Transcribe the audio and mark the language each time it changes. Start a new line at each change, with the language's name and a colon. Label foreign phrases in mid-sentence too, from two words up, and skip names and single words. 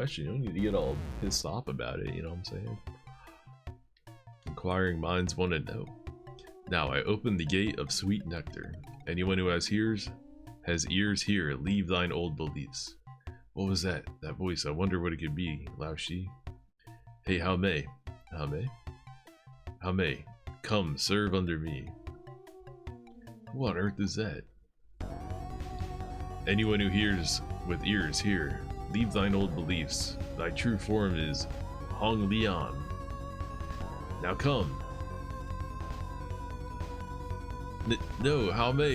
English: You don't need to get all pissed off about it, you know what I'm saying? Inquiring minds want to know. Now I open the gate of sweet nectar. Anyone who has ears hear, leave thine old beliefs. What was that? That voice, I wonder what it could be. Lao Shi. Hey, Hao Mei. Hao Mei? Hao Mei, come, serve under me. Who on earth is that? Anyone who hears with ears hear. Leave thine old beliefs. Thy true form is Hong Lian. Now come. No, Hao Mei.